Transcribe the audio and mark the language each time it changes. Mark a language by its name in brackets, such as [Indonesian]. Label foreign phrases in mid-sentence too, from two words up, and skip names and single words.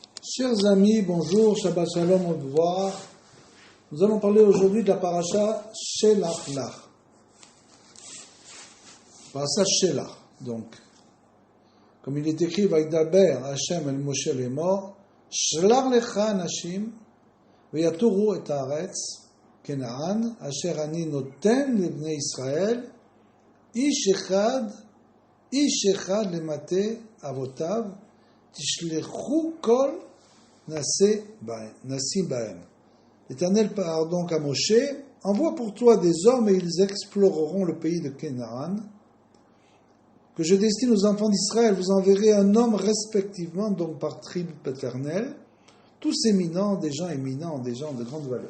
[French] Chers amis, bonjour, [Hebrew] שבת שלום, [French] au revoir. Nous allons parler aujourd'hui de la paracha Shelach Lach. Paracha Shelach, donc. Comme il est écrit, [Hebrew] וידבר השם אל משה לאמר, שלח לך אנשים, ויתורו את הארץ, כנען, אשר אני נותן לבני ישראל, איש אחד למטה אבותיו, תשלחו כל נשיא בהם. [French] L'Éternel parle donc à Moshe, envoie pour toi des hommes et ils exploreront le pays de Canaan, que je destine aux enfants d'Israël. Vous enverrez un homme respectivement, donc par tribu paternelle, tous éminents, des gens éminents, des gens de grande valeur.